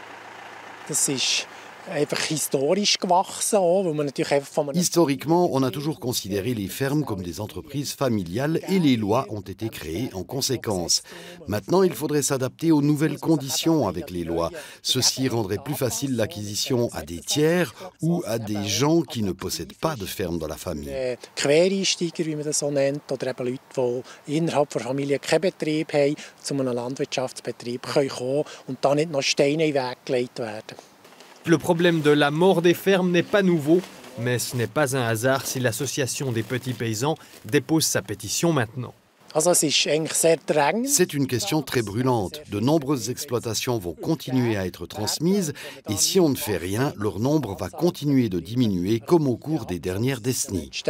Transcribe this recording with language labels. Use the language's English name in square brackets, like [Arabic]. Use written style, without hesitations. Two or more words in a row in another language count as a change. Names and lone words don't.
[French] Historiquement, on a toujours considéré les fermes comme des entreprises familiales et les lois ont été créées en conséquence. Maintenant, il faudrait s'adapter aux nouvelles conditions avec les lois. Ceci rendrait plus facile l'acquisition à des tiers ou à des gens qui ne possèdent pas de ferme dans la famille. [German] Quereinsteiger, wie man das so nennt, oder eben Leute, die innerhalb der Familie keinen Betrieb haben, zu einem Landwirtschaftsbetrieb kommen und da nicht noch Steine in den Weg gelegt werden. [French] Le problème de la mort des fermes n'est pas nouveau, mais ce n'est pas un hasard si l'association des petits paysans dépose sa pétition maintenant. C'est une question très brûlante. De nombreuses exploitations vont continuer à être transmises et si on ne fait rien, leur nombre va continuer de diminuer comme au cours des dernières décennies.